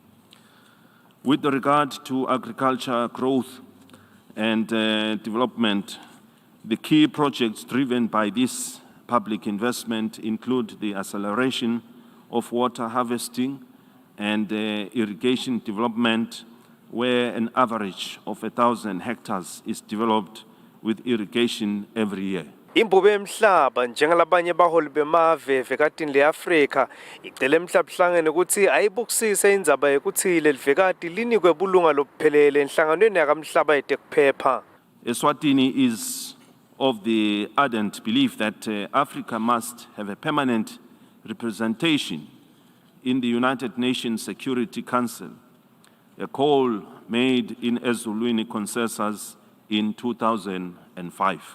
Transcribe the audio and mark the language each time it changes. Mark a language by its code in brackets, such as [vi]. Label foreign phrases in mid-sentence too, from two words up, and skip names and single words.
[en] With regard to agriculture growth and development, the key projects driven by this public investment include the acceleration of water harvesting and irrigation development, where an average of 1,000 hectares is developed with irrigation every year. [ss] Imbube emhlaba njengalabanye baholi bemave vekatini leAfrika icele emhlabuhlangene ukuthi ayibukisise indzaba yekuthi lelivekati linikwe bulunga lobuphelele enhlanganweni yakamhlaba yetekuphepha. [en] Eswatini is of the ardent belief that Africa must have a permanent representation in the United Nations Security Council, a call made in Eswatini consensus in 2005.